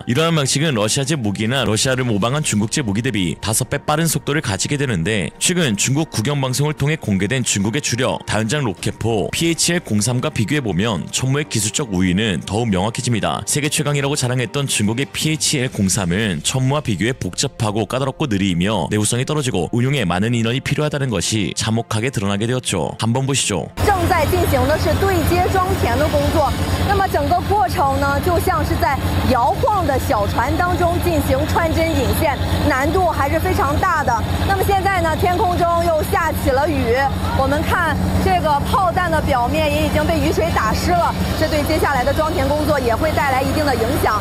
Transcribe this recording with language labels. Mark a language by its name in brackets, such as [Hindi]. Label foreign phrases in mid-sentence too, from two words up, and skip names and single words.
[Korean] 이러한 방식은 러시아제 무기나 러시아를 모방한 중국제 무기 대비 5배 빠른 속도를 가지게 되는데 최근 중국 국영방송을 통해 공개된 중국의 주력 다연장 로켓포 PHL-03과 비교해보면 천무의 기술적 우위는 더욱 명확해집니다. 세계 최강이라고 자랑했던 중국의 PHL-03은 천무와 비교해 복잡하고 까다롭고 느리며 내구성이 떨어지고 운용에 많은 인원이 필요하다는 것이 참혹하게 드러나게 되었죠. 한번 보시죠. [Chinese] 正在进行的是对接装填的工作，那么整个过程呢，就像是在摇晃的小船当中进行穿针引线，难度还是非常大的。那么现在呢，天空中又下起了雨，我们看这个炮弹的表面也已经被雨水打湿了，这对接下来的装填工作也会带来一定的影响。